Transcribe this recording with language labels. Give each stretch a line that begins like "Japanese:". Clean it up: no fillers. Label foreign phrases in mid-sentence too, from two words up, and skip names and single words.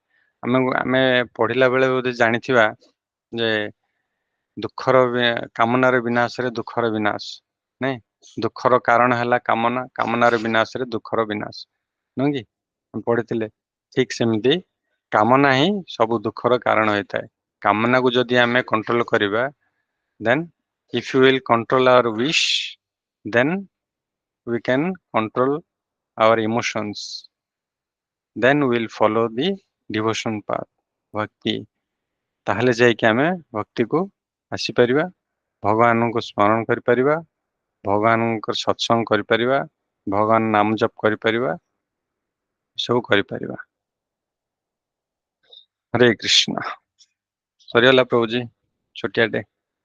Odia: ଆମେ ପଢିଲା ବେଳେ ବୋଧେ ଜାଣିଥିବା ଯେ ଦୁଃଖର କାମନାର ବିନାଶରେ ଦୁଃଖର ବିନାଶ, ନାଇଁ, ଦୁଃଖର କାରଣ ହେଲା କାମନା, କାମନାର ବିନାଶରେ ଦୁଃଖର ବିନାଶ, ନୁହେଁ କି? ପଢିଥିଲେ, ଠିକ ସେମିତି କାମନା ହିଁ ସବୁ ଦୁଃଖର କାରଣ ହେଇଥାଏ। କାମନାକୁ ଯଦି ଆମେ କଣ୍ଟ୍ରୋଲ କରିବା,
English: then if you will control our wish, then we can control our emotions, then we will follow the devotion path, bhakti,
Odia: ତାହେଲେ ଯାଇକି ଆମେ ଭକ୍ତିକୁ ଆସିପାରିବା, ଭଗବାନଙ୍କୁ ସ୍ମରଣ କରିପାରିବା, ଭଗବାନଙ୍କର ସତ୍ସଙ୍ଗ କରିପାରିବା, ଭଗବାନ ନାମ ଜପ କରିପାରିବା, ସବୁ କରିପାରିବା। ହରେ କୃଷ୍ଣ। ସରିଗଲା ପ୍ରଭୁଜୀ ଛୋଟିଆଟେ।